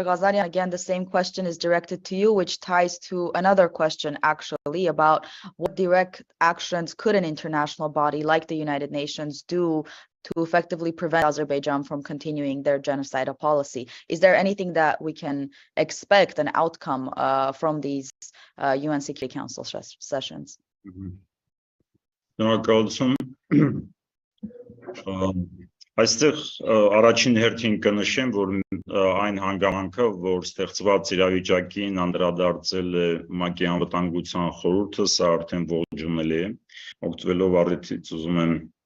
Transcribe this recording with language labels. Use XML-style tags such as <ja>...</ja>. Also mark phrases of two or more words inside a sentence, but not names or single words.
<en>Ghazarian, again, the same question is directed to you, which ties to another question, actually, about what direct actions could an international body like the United Nations do to effectively prevent Azerbaijan from continuing their genocidal policy. Is there anything that we can expect an outcome from these UN Security Council sessions?</en> <hy>Այստեղ առաջին հերթին կնշեմ, որ այն հանգամանքը, որ ստեղծված իրավիճակին անդրադարձել է ՄԱԿ-ի անվտանգության խորհուրդը, սա արդեն ողջունել է, օգտվելով առիթից ուզում եմ</hy>